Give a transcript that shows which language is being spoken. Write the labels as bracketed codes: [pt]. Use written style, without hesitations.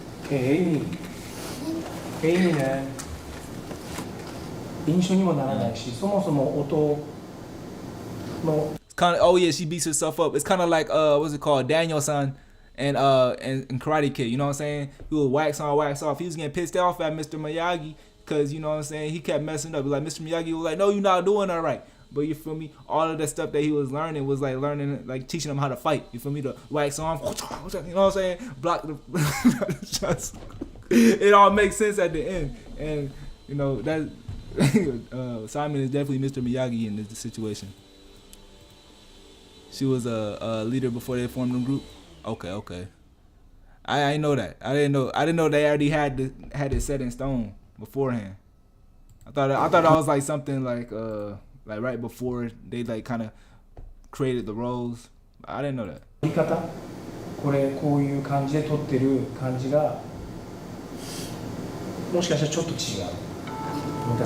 [ko] 에이미 에이미는 [ja] 印象にもならないし、そもそも音の [en] Kind of, oh yeah, she beats herself up. It's kind of like what's it called, Daniel-san and Karate Kid. You know what I'm saying? He was wax on, wax off. He was getting pissed off at Mr. Miyagi because you know what I'm saying. He kept messing up. Like Mr. Miyagi was like, "No, you're not doing that right." But you feel me? All of that stuff that he was learning was like teaching him how to fight. You feel me? To wax on, you know what I'm saying? Block the shots. It all makes sense at the end, and you know that Simon is definitely Mr. Miyagi in this situation. She was a leader before they formed the group. Okay. I know that. I didn't know they already had it set in stone beforehand. I thought that was like something like right before they like kind of created the roles. I didn't know that. [ja] 言い方、こういう感じで撮ってる感じがもしかしたらちょっと違う。